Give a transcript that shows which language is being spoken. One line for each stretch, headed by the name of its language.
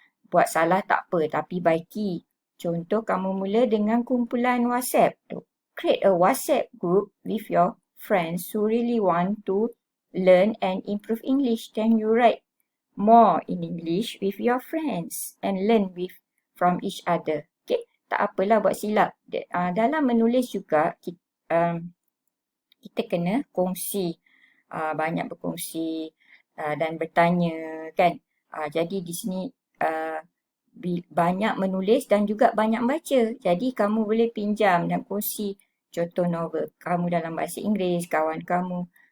Malay: Buat salah tak apa tapi baiki. Contoh kamu mula dengan kumpulan WhatsApp tu.
English: Create a WhatsApp group with your friends who really want to learn and improve English. Then you write more in English with your friends and learn from each other.
Malay: Okay, tak apalah buat silap. Dalam menulis juga kita kena kongsi, banyak berkongsi dan bertanya kan. Jadi di sini banyak menulis dan juga banyak baca. Jadi kamu boleh pinjam dan kongsi contoh novel kamu dalam bahasa Inggeris, kawan kamu.